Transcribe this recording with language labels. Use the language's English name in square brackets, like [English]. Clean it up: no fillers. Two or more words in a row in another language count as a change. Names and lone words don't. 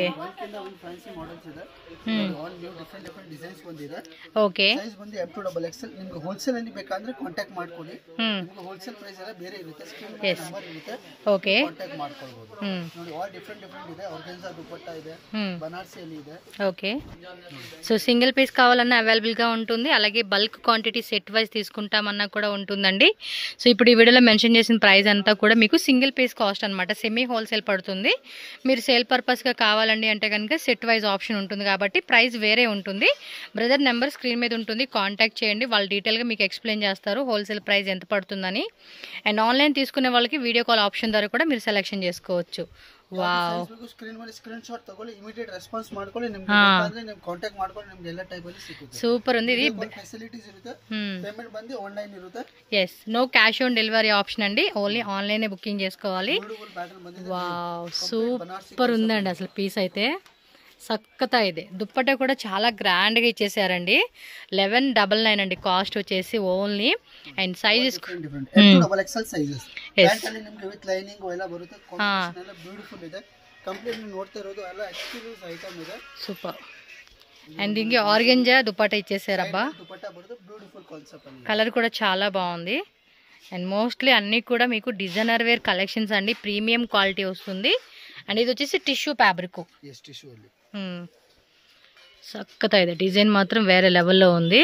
[Kannada] ಒಂದಕ್ಕಿಂತ ಒಂದು [English] fancy models [Kannada] ಇದೆ. [English] all new different designs [Kannada] ಬಂದಿದೆ. ಓಕೆ ಸೈಜ್ ಬಂದು M2XXL. ನಿಮಗೆ ಹೋಲ್ಸೇಲ್ ಅಲ್ಲಿ ಬೇಕಂದ್ರೆ ಕಾಂಟ್ಯಾಕ್ಟ್ ಮಾಡ್ಕೊಳ್ಳಿ. ನಿಮಗೆ [English] wholesale price [Kannada] ಎಲ್ಲ ಬೇರೆ ಇರುತ್ತೆ. [English] screen number [Kannada] ಇರುತ್ತೆ. ಓಕೆ ಕಾಂಟ್ಯಾಕ್ಟ್ ಮಾಡ್ಕೊಳ್ಳಬಹುದು. ನೋಡಿ [English] all different [Kannada] ಇದೆ. ಆರ್ಗನ್ಜಾ ದುಪಟ್ಟಾ ಇದೆ, ಬನಾರಸಿ ಅಲ್ಲಿ ಇದೆ. [Telugu] ఓకే సో [English] single piece [Telugu] కావాలన్నా అవైలబుల్గా ఉంటుంది. అలాగే [English] bulk quantity set wise [Telugu] తీసుకుంటామన్నా కూడా ఉంటుందండి. సో ఇప్పుడు ఈ వీడియోలో మెన్షన్ చేసిన ప్రైస్ అంతా కూడా మీకు [English] single piece cost [Telugu] అనమాట. [English] semi wholesale [Telugu] పడుతుంది. మీరు సేల్ పర్పస్గా కావాలండి అంటే కనుక [English] set wise option [Telugu] ఉంటుంది కాబట్టి ప్రైస్ వేరే ఉంటుంది. బ్రదర్ నెంబర్ స్క్రీన్ మీద ఉంటుంది, కాంటాక్ట్ చేయండి. వాళ్ళు డీటెయిల్గా మీకు ఎక్స్ప్లెయిన్ చేస్తారు [English] wholesale price [Telugu] ఎంత పడుతుందని. అండ్ ఆన్లైన్ తీసుకునే వాళ్ళకి [English] video call option [Telugu] ద్వారా కూడా మీరు సెలెక్షన్ చేసుకోవచ్చు. [Kannada] ವಾವ್, ಸ್ಕ್ರೀನ್ ಮೇಲೆ [English] screen shot [Kannada] ತಗೊಳ್ಳಿ, [English] immediate response [Kannada] ಮಾಡ್ಕೊಳ್ಳಿ. ನಿಮಗೆ ಬೇಕಾದ್ರೆ ನೀವು ಕಾಂಟ್ಯಾಕ್ಟ್ ಮಾಡ್ಕೊಳ್ಳಿ. ನಿಮಗೆ ಎಲ್ಲ ಟೈಪ್ ಅಲ್ಲಿ ಸಿಗುತ್ತೆ. [Telugu] ಸೂಪರ್ ఉంది. ఇది [Kannada] ಫೆಸಿಲಿಟೀಸ್ ಇರುತ್ತೆ. పేమెంట్ ಬಂದು ఆన్లైన్ ఇರುತ್ತೆ. yes [English] no cash on delivery option [Telugu] అండి. [English] only online booking [Telugu] చేసుకోవాలి. వావ్ సూపర్ ఉందండి అసలు పీస్ అయితే [Kannada] ಸಕ್ಕತಾ ಇದೆ. [Telugu] దుప్పట్టా కూడా చాలా గ్రాండ్ గా ఇచ్చేసారండి. 1199 అండి కాస్ట్ వచ్చేసి ఓన్లీ. [English] and sizes [Kannada] M2XXL [English] sizes pant [Kannada] ಅಲ್ಲಿ ನಿಮಗೆ [English] with lining [Kannada] ಎಲ್ಲ ಬರುತ್ತೆ. ಕಾಂಬಿನೇಷನ್ ಎಲ್ಲ ಬ್ಯೂಟಿಫುಲ್ ಇದೆ. ಕಂಪ್ಲೀಟ್ ನೀವು ನೋಡ್ತಾ ಇರೋದು ಎಲ್ಲ [English] exclusive item [Kannada] ಇದೆ. ಸೂಪರ್. [Telugu] అండ్ దీనికి ఆర్గెంజా దుపట్టా ఇచ్చేసారబ్బా. దుపట్టా బರುತ್ತೆ. [English] beautiful concept [Telugu] అండి. కలర్ కూడా చాలా బాగుంది. అండ్ మోస్ట్లీ అన్నీ కూడా మీకు [English] designer wear collections [Telugu] అండి. [English] premium quality [Telugu] వస్తుంది. అండ్ ఇది వచ్చేసి [English] tissue fabric. [Kannada] yes టిష్యూ ಅಲ್ಲಿ ಸಕ್ಕತಾ ಇದೆ. [Telugu] డిజైన్ మాత్రం వేరే లెవెల్లో ఉంది.